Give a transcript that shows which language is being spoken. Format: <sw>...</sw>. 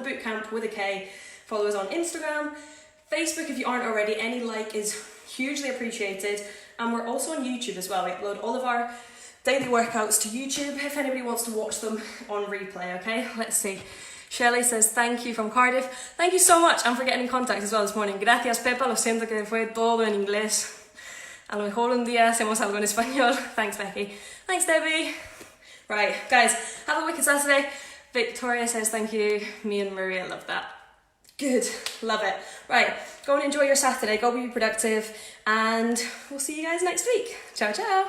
<en>The Bootkamp with a K. Follow us on Instagram, Facebook if you aren't already. Any like is hugely appreciated. And we're also on YouTube as well. We upload all of our daily workouts to YouTube if anybody wants to watch them on replay, okay? Let's see. Shelley says, thank you from Cardiff. Thank you so much, and for getting in contact as well this morning.</en> <es>Gracias, Pepa. Lo siento que fue todo en inglés. A lo mejor un día hacemos algo en español.</es> <en>Thanks, Becky. Thanks, Debbie. Right, guys, have a wicked Saturday. Victoria says, thank you. Me and Maria love that. Good, love it. Right, go and enjoy your Saturday. Go be productive, and we'll see you guys next week. Ciao, ciao.</en>